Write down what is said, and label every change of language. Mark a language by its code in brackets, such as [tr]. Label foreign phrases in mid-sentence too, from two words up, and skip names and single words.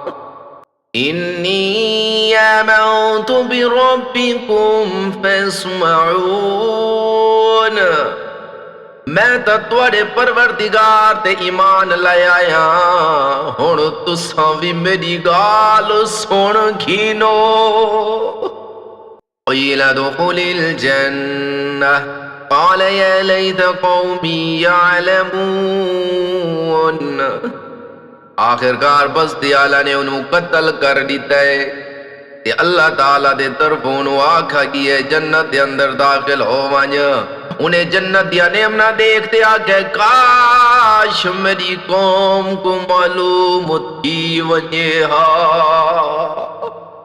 [ar] انی آمنت بربکم فاسمعون. [skr] میں تا تواڈے پروردگار تے ایمان لے آیا ہن تساں وی میری گال سن گھینو. [ar] قیل ادخل الجنہ قال یا لیت قومی یعلمون. [skr] آخرکار بستی آلہ نے انہوں قتل کر دیتا ہے کہ اللہ تعالیٰ دے طرف انہوں آکھا کی ہے جنت دے اندر داخل ہو وانیا. انہیں جنت دیا نعمتاں دیکھتے آکھے کاش میری قوم کو معلوم تھی ونجے ہاں.